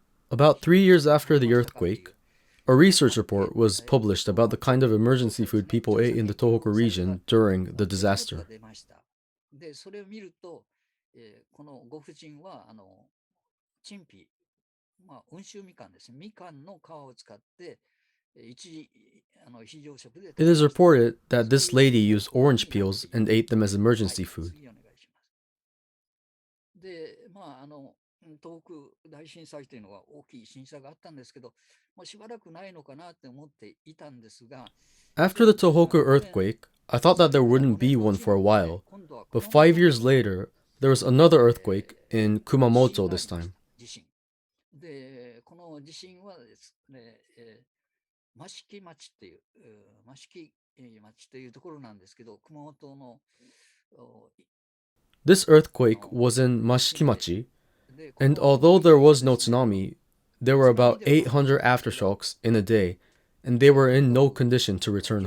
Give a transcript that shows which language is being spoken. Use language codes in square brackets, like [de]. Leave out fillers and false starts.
[en] About 3 years after the earthquake, a research report was published about the kind of emergency food people ate in the Tohoku region during the disaster. [ja] で、それを見ると、このご婦人は、陳皮、まあ、温州みかんですね。みかんの皮を使って、非常食で。 [en] It is reported that this lady used orange peels and ate them as emergency food. [ja] 次お願いします。で、まあ、東北大震災というのは大きい震災があったんですけど、もうしばらくないのかなって思っていたんですが、 [en] After the Tohoku earthquake, I thought that there wouldn't be one for a while, but 5 years later, there was another earthquake in Kumamoto this time. [ja] 地震。で、この地震はですね、益城町っていう、益城町というところなんですけど、熊本の [en] This earthquake was in Mashikimachi, and although there was no tsunami, there were about 800 aftershocks in a day, and they were in no condition to return